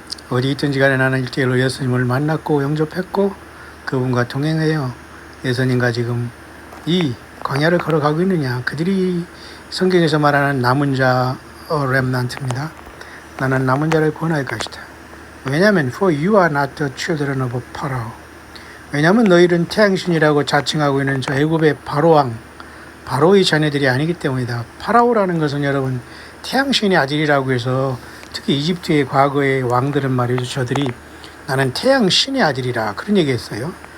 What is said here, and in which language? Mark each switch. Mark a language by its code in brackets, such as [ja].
[ko] 어디 있든지 간에 나는 일대일로 예수님을 만났고 영접했고 그분과 동행해요. 예수님과 지금 이 광야를 걸어가고 있느냐. 그들이 성경에서 말하는 남은 자 렘넌트입니다. 나는 남은 자를 구원할 것이다. 왜냐하면 [en] for you are not the children of Pharaoh. [ko] 왜냐하면 너희는 태양신이라고 자칭하고 있는 저 애굽의 바로의 자녀들이 아니기 때문이다. 파라오라는 것은 여러분 태양신의 아들이라고 해서 특히 이집트의 과거의 왕들은 말이죠. 저들이 나는 태양신의 아들이라 그런 얘기했어요.